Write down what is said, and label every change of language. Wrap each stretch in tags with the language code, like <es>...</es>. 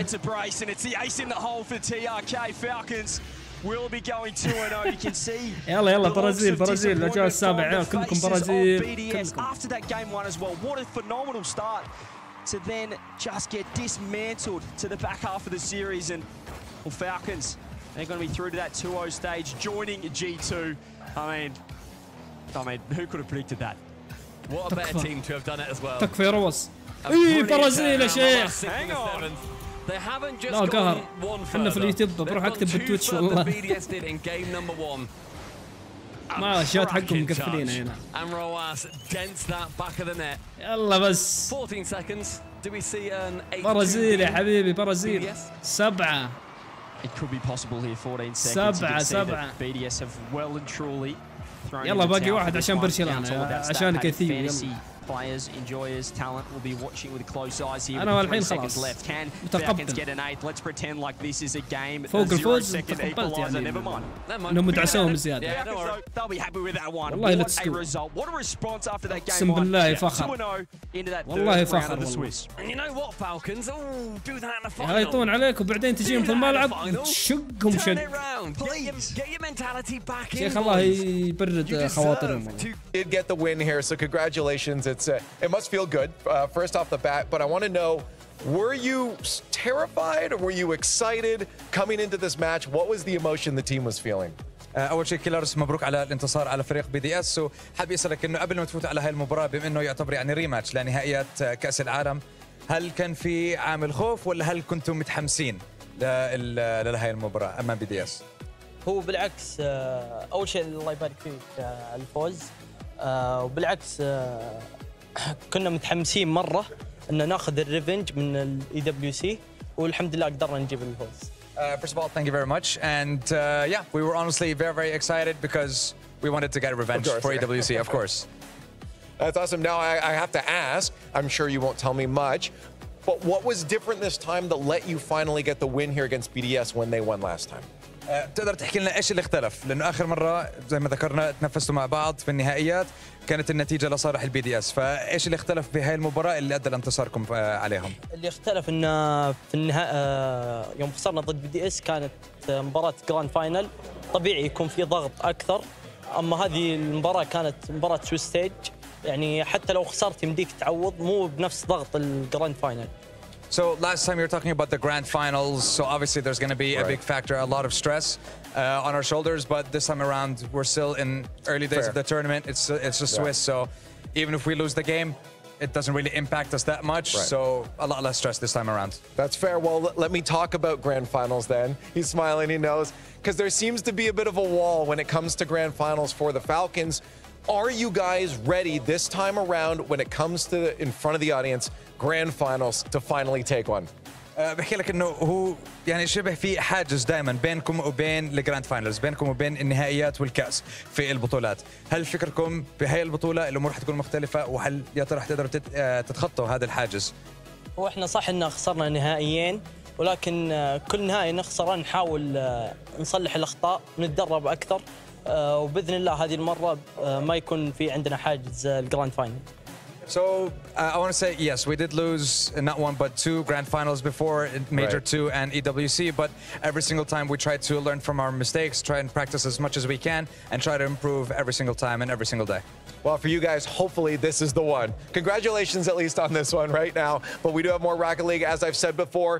<en>It's a brace and it's the ace in the hole for TRK. Falcons will be going 2-0. You can see.</en> <ar>يلا برازيل الرجال السابع عيال كلكم برازيل.</ar> <en>After that game 1 as well. What a phenomenal start to then just get dismantled to the back half of the series, and well, Falcons, they're going to be through to that 2-0 stage, joining G2. I mean, who could have predicted that? What a better team to have done it as well.</en> <ar>تكفى روس. برازيل يا شيخ.</ar> <en>Hang on. They haven't just gone one further.</en> <ar>احنا في اليوتيوب بروح اكتب بالتويتش والله.</ar> <en>BDS did in game number 1.</en> <ar>ما الشات حقهم مقفلين هنا.</ar> <en>And Roas dents that back of the net.</en> <ar>يلا بس.</ar> <en>14 seconds. Do we see an 8-2</en> <ar>برازيل يا حبيبي برازيل. 7.</ar> <en>it could be possible here. 14 seconds.</en> <ar>سبعة.</ar> <en>BDS have well and truly thrown.</en> <ar>يلا باقي واحد عشان برشلونة عشان كثير.</ar> <en>Players, enjoyers, talent will be watching with close eyes here.</en> <ar>أنا والحين خلاص</ar> <en>Falcons get an 8. Let's pretend like this is a game.</en> <ar>فوق الفوز تقبلت يعني إنهم دعسوهم زيادة.</ar> <en>They'll be happy with that one.</en> <ar>والله</ar> <en>What a result! What a response after that game.</en> <ar>أقسم بالله فخر. والله فخر والله.</ar> <en>And you know what, Falcons? Oh, do that in the final.</en> <ar>يغيطون عليك وبعدين تجيهم في الملعب تشقهم شق.</ar> <en>Get your mentality back in.</en> <ar>شيخ الله يبرد خواطرهم.</ar> <en>Did get the win here, so congratulations. It must feel good first off the bat, but I want to know, were you terrified or were you excited coming into this match? What was the emotion the team was feeling?</en> <ar>اول شيء كيلرز مبروك على الانتصار على فريق BDS، وحابب اسالك انه قبل ما تفوت على هاي المباراه بما انه يعتبر يعني ريماتش لنهائيات كاس العالم، هل كان في عامل خوف ولا هل كنتم متحمسين لهي المباراه امام BDS؟ هو بالعكس، اول شيء الله يبارك فيك على الفوز، وبالعكس كنا متحمسين مره ان ناخذ الريفنج من EWC، والحمد لله قدرنا نجيب الفوز.</ar> <en>First of all, thank you very much, and yeah, we were honestly very excited because we wanted to get revenge for EWC, of course. That's awesome. Now I have to ask, I'm sure you won't tell me much, but what was different this time that let you finally get the win here against BDS when they won last time?</en> <ar>تقدر تحكي لنا ايش اللي اختلف؟ لانه اخر مره زي ما ذكرنا تنافسوا مع بعض في النهائيات، كانت النتيجه لصالح BDS، فايش اللي اختلف بهاي المباراه اللي ادى لانتصاركم عليهم؟ اللي اختلف ان في النهائي يوم خسرنا ضد BDS كانت مباراه جراند فاينل، طبيعي يكون في ضغط اكثر، اما هذه المباراه كانت مباراه سويس ستيج، يعني حتى لو خسرت يمديك تعوض، مو بنفس ضغط الجراند فاينل.</ar> <en>So last time you were talking about the grand finals, so obviously there's going to be a big factor, a lot of stress on our shoulders, but this time around we're still in early days of the tournament. It's just Swiss, so even if we lose the game, it doesn't really impact us that much, so a lot less stress this time around. That's fair. Well, let me talk about grand finals then. He's smiling, he knows, because there seems to be a bit of a wall when it comes to grand finals for the Falcons. Are you guys ready this time around when it comes to, in front of the audience, grand finals to finally take one?</en> <ar>بحكي لك انه هو يعني شبه في حاجز دائما بينكم وبين الجراند فاينلز، بينكم وبين النهائيات والكاس في البطولات. هل فكركم بهي البطوله الامور حتكون مختلفه، وهل يا ترى حتقدروا تتخطوا هذا الحاجز؟ هو احنا صح ان خسرنا نهائيين، ولكن كل نهائي نخسره نحاول نصلح الاخطاء، نتدرب اكثر، وباذن الله هذه المره ما يكون في عندنا حاجز الجراند فاينل.</ar> <en>So I want to say yes, we did lose not one but two grand finals before, Major 2 and EWC, but every single time we try to learn from our mistakes, try and practice as much as we can, and try to improve every single time and every single day. Well, for you guys, hopefully this is the one. Congratulations at least on this one right now, but we do have more Rocket League. As I've said before,</en>